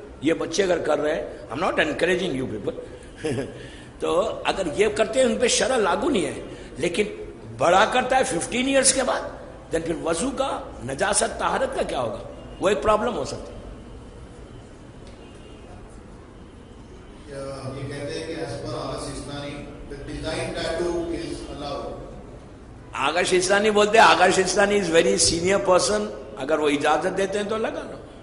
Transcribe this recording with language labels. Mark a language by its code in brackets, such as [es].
[ur] یہ بچے اگر کر رہے ہیں, [en] I am not encouraging you people, [ur] تو اگر یہ کرتے ہیں ان پہ شرع لاگو نہیں ہے. لیکن بڑا کرتا ہے 15 ایئرس کے بعد, دین پھر وضو کا, نجاست, طہارت کا کیا ہوگا؟ وہ ایک پرابلم ہو سکتی ہے. یہ کہتے ہیں کہ [en] as per Agha Sistani, the design tattoo is allowed. [ur] آغا شیستانی بولتے ہیں, [en] Agha Sistani is very senior person, [ur] اگر وہ اجازت دیتے ہیں تو لگا لو.